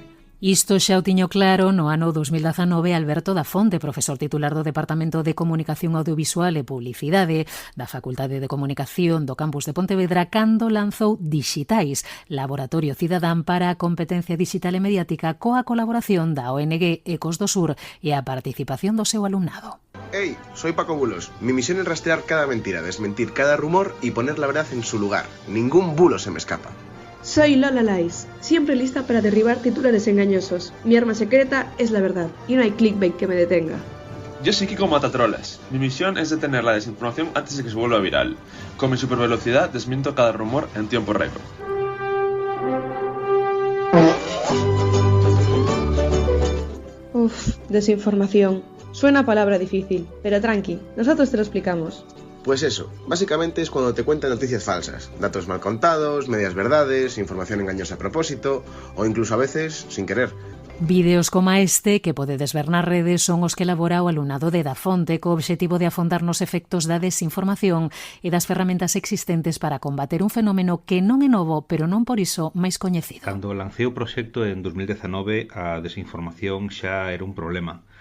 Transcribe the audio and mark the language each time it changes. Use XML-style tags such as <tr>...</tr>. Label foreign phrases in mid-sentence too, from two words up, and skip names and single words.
<gl>Isto xa o tiño claro no ano 2019 Alberto da Fonte, profesor titular do Departamento de Comunicación Audiovisual e Publicidade da Facultade de Comunicación do Campus de Pontevedra, cando lanzou Dixitais, Laboratorio Cidadán para a Competencia Digital e Mediática, coa colaboración da ONG Ecos do Sur e a participación do seu alumnado.</gl> <es>Hey, soy Paco Bulos. Mi misión es rastrear cada mentira, desmentir cada rumor y poner la verdad en su lugar. Ningún bulo se me escapa. Soy Lola Lais, siempre lista para derribar titulares engañosos. Mi arma secreta es la verdad y no hay clickbait que me detenga. Yo soy Kiko Matatrolas. Mi misión es detener la desinformación antes de que se vuelva viral. Con mi supervelocidad desmiento cada rumor en tiempo récord. Desinformación. Suena a palabra difícil, pero tranqui, nosotros te lo explicamos. Pues eso, básicamente es cuando te cuentan noticias falsas, datos mal contados, medias verdades, información engañosa a propósito, o incluso a veces sin querer.</es> <gl>Vídeos como este que podedes ver nas redes son os que elabora o alumnado de Da Fonte co obxectivo de afondar nos efectos da desinformación e das ferramentas existentes para combater un fenómeno que non é novo, pero non por iso máis coñecido. Cando lancei o proxecto en 2019, a desinformación xa era un problema.</gl>